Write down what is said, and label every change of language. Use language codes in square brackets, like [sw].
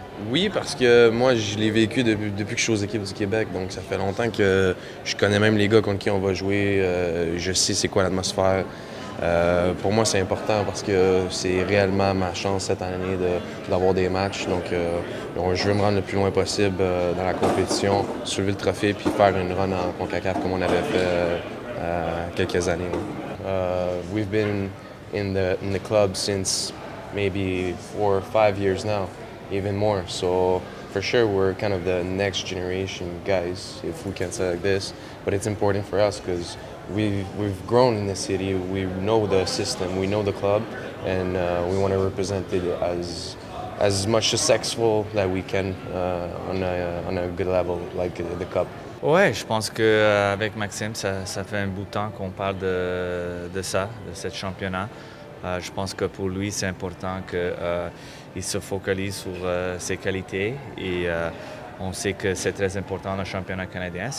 [fr] Oui, parce que moi, je l'ai vécu depuis que je suis aux équipes du Québec, donc ça fait longtemps que je connais même les gars contre qui on va jouer, je sais c'est quoi l'atmosphère. Pour moi, c'est important parce que c'est réellement ma chance cette année d'avoir des matchs. Donc, je veux me rendre le plus loin possible dans la compétition, soulever le trophée puis faire une run en CONCACAF comme on avait fait quelques années. [en] We've been in the club since maybe 4 or 5 years now, even more. So for sure, we're kind of the next generation guys, if we can say like this. But it's important for us because we've grown in the city. We know the system, we know the club, and we want to represent it as much successful that we can on a good level, like the cup. [fr] Ouais, je pense que avec Maxime, ça fait un bout de temps qu'on parle de ça, de ce championnat. Je pense que pour lui, c'est important qu'il se focalise sur ses qualités et on sait que c'est très important dans le championnat canadien.